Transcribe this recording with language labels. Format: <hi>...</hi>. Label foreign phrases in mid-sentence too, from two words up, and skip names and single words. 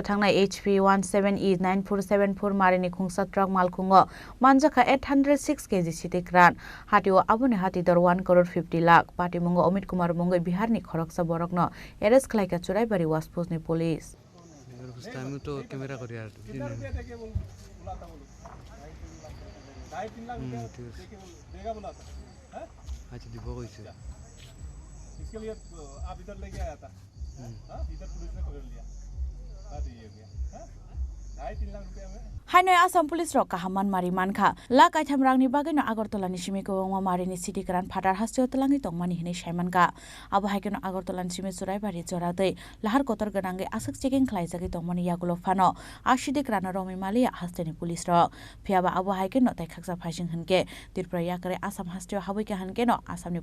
<trp>थांनाय HP 17E 9474 मारिनि खुंसा ट्राक मालखुंगो मानजाखा 806 केजि सिटिक्रान हाटियाव आबुनि हातिदर 1 करोड़ 50 लाख पार्टी मुंगो अमित कुमार मुंगो बिहारनि खरकसा बरकनो एरेस्ट खालायका चुराइबारि वासपोसनि पुलिस</trp> <bn>আমি তো ক্যামেরা করি আর আচ্ছা দিব কইছে</bn> <hi>इसके लिए आप इधर लेके आया था हां इधर पुलिस ने पकड़ लिया बात ये हो गया हां 2.5 लाख रुपया में</hi> <trp>हाइनो आसाम पुलिस रक काहामान मारि मानखा ला काइथाम रांनि बागैनो आगरतलानि सिमिको वंगा मारिनि सिटी ग्रान फाटार हास्टेयाव तलांगि तंमानि हिनै साइमानका आबो हाइकेनो आगरतलानि सिमे चुराइबारि जरादै लाहार कतर गनांगे आसक चेकिं खालायजागि तंमानि यागुलो फानो आशिदि ग्रान रमि मालिया हास्टेनि पुलिस र फियाबा आबो हाइकेनो ताइखाकजा फाइसिं हनके तिरप्रा याकरे आसाम हास्टेयाव हाबैका हनकेनो आसामनि</trp>